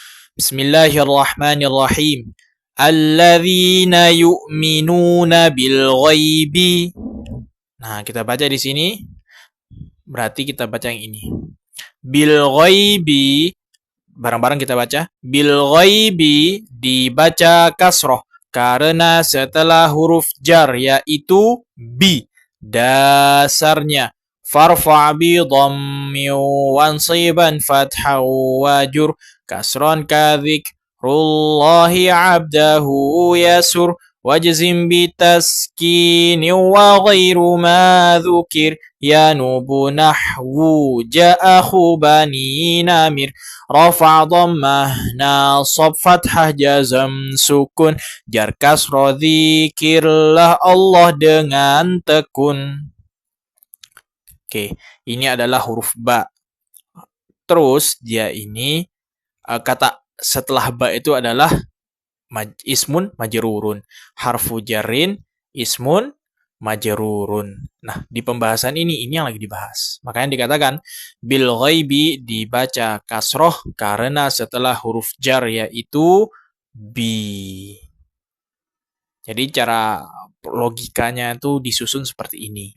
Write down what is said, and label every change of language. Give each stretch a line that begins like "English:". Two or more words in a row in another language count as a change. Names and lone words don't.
Arabic: بسم الله الرحمن الرحيم. الذين يؤمنون بالغيب.
Indonesian: Nah, kita baca di sini. Berarti kita baca yang ini.
Arabic: بالغيب.
Indonesian: Bareng-bareng kita baca.
Arabic: بالغيب
Indonesian: dibaca kasroh. Karena setelah huruf jar yaitu bi. Dasarnya.
Arabic: فارفع بضم وانصبن فتحا وجر كسرا كذكر الله عبده يسر واجزم بتسكين وغير ما ذكر ينوب نحو جا أخو بني نمر رفع ضمة نصب فتحة جزم سكون جر كسرة
Indonesian: dzikirlah Allah dengan tekun. Oke, ini adalah huruf ba. Terus dia ini kata setelah ba itu adalah
Arabic: اسم مجرور. حرف جر اسم مجرور.
Indonesian: Nah, di pembahasan ini yang lagi dibahas. Makanya dikatakan
Arabic: بالغيب
Indonesian: dibaca kasroh karena setelah huruf jar yaitu bi. Jadi cara logikanya itu disusun seperti ini.